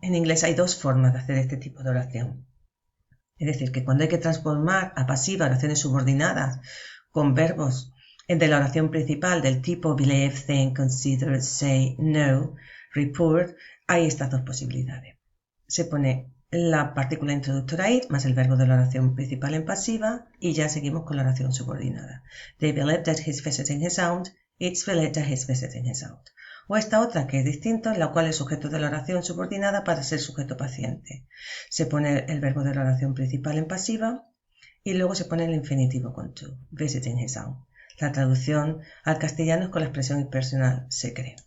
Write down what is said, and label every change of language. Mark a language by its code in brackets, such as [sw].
[es] En inglés hay dos formas de hacer este tipo de oración. Es decir, que cuando hay que transformar a pasiva oraciones subordinadas con verbos de la oración principal del tipo believe, think, consider, say, know, report, hay estas dos posibilidades. Se pone la partícula introductora it más el verbo de la oración principal en pasiva y ya seguimos con la oración subordinada. [en] They believe that he's visiting his aunt, it's believed that he's visiting his aunt. [es] O esta otra que es distinta, en la cual el sujeto de la oración subordinada pasa a ser sujeto paciente. Se pone el verbo de la oración principal en pasiva y luego se pone el infinitivo con to, [en] visiting his aunt. [es] La traducción al castellano es con la expresión impersonal se cree.